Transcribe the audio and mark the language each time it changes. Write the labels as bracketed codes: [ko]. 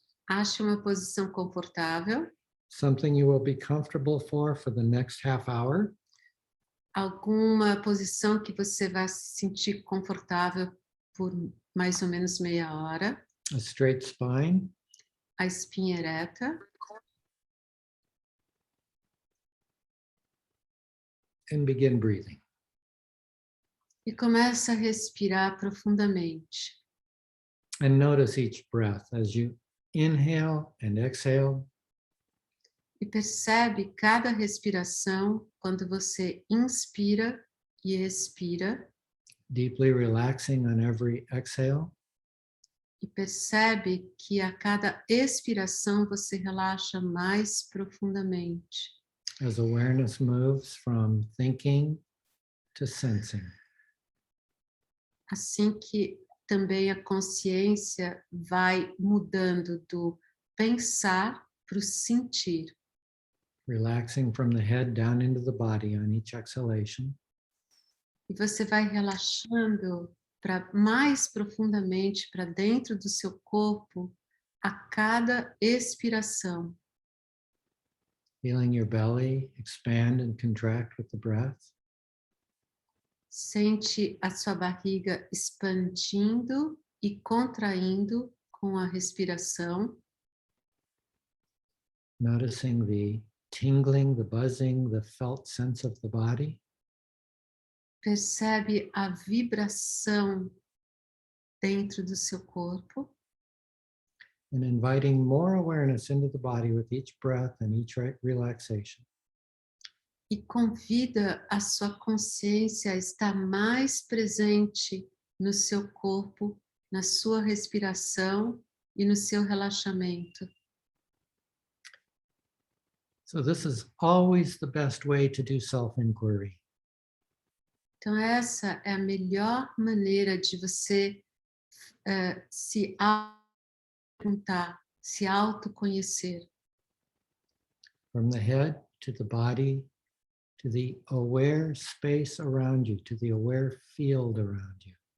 [pt] Ache uma posição confortável, [en] something you will be comfortable for the next half hour. [pt] alguma posição que você vai se sentir confortável por mais ou menos meia hora, [en] A straight spine, [pt] a espinha ereta, [en] and begin breathing. [pt] e começa a respirar profundamente. [en] And notice each breath as you inhale and exhale. [pt] E percebe cada respiração quando você inspira e expira, [en] Deeply relaxing on every exhale. [pt] e percebe que a cada expiração você relaxa mais profundamente. [en] As awareness moves from thinking to sensing. [pt] Assim que também a consciência vai mudando do pensar para o sentir. [en] Relaxing from the head down into the body on each exhalation. [pt] E você vai relaxando para mais profundamente para dentro do seu corpo a cada expiração. [en] Feeling your belly expand and contract with the breath. [pt] Sente a sua barriga expandindo e contraindo com a respiração. [en] Noticing the tingling, the buzzing, the felt sense of the body. [pt] Percebe a vibração dentro do seu corpo. [en] And inviting more awareness into the body with each breath and each relaxation. [pt] E convida a sua consciência a estar mais presente no seu corpo, na sua respiração e no seu relaxamento. [en] So this is always the best way to do self-inquiry. [pt] Então essa é a melhor maneira de você se perguntar, se autoconhecer. [en] From the head to the body, to the aware space around you, to the aware field around you.